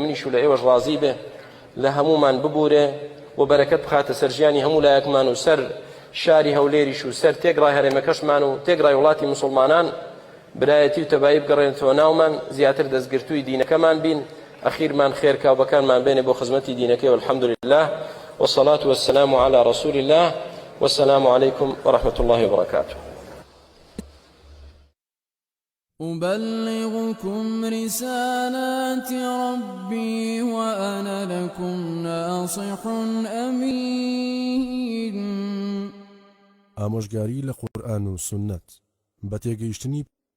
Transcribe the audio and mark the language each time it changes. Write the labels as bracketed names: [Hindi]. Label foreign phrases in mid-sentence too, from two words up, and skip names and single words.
[Central Kurdish] منیش و لە ئێوەش ڕازی بێ لە هەمومان ببورێ و بەرەکەت بخاتە سەر ژیانی هەموو لایەکمان و سەر شاری هەولێریش و سەر تێگڕای هەرێمەکەشمان و تێگڕای وڵاتی موسڵمانان برایەتی و تەبایی بگەڕێنەوە ناومان زیاتر دەستگرتووی دینەکەمان بین ئەخیرمان خێرکاوبەکانمان بێنێ بۆ خزمەتی دینەکەی [Arabic] والحەمد لله والصلاة والسلام على رسول الله والسلام عليكم ورحمة الله وبركاته. أبلغكم رسالات ربي وأنا لكم ناصح أمين. [Central Kurdish] ئامۆژگاری لە قورئان و سنت بە تێگەیشتنی